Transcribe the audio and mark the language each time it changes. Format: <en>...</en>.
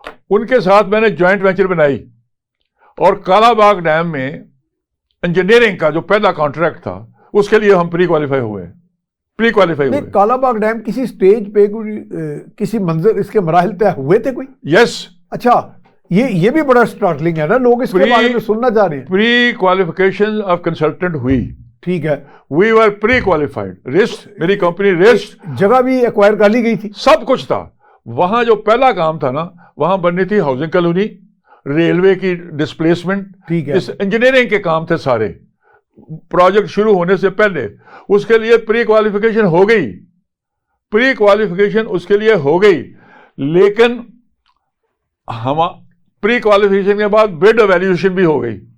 <ur>ان کے ساتھ میں نے جوائنٹ وینچر بنائی, اور کالا باغ ڈیم میں انجینئرنگ کا جو پہلا کانٹریکٹ تھا اس کے لیے ہم پری کوالیفائی ہوئے. کالا باغ ڈیم کسی سٹیج پہ کسی منظر اس کے مراحل طے ہوئے تھے کوئی؟</ur> <en>Yes.</en> <ur>اچھا, یہ بھی بڑا سٹارٹلنگ ہے نا, لوگ اس کے بارے میں سننا چاہ رہے ہیں.</ur> <en>Pre qualification of consultant ہوئی.</en> <ur>ٹھیک ہے,</ur> <en>We were pre qualified. رسٹ, میری company رسٹ,</en> <ur>جگہ بھی ایکوائر کر لی گئی تھی, سب کچھ تھا. وہاں جو پہلا کام تھا نا, وہاں بننی تھی ہاؤسنگ کالونی, ریلوے کی ڈسپلیسمنٹ. ٹھیک ہے, اس انجینئرنگ کے کام تھے سارے, پروجیکٹ شروع ہونے سے پہلے. اس کے لیے پری کوالیفیکیشن ہو گئی, پری کوالیفیکیشن اس کے لیے ہو گئی, لیکن ہم پری کوالیفیکیشن کے بعد بڈ ایویلیویشن بھی ہو گئی.</ur>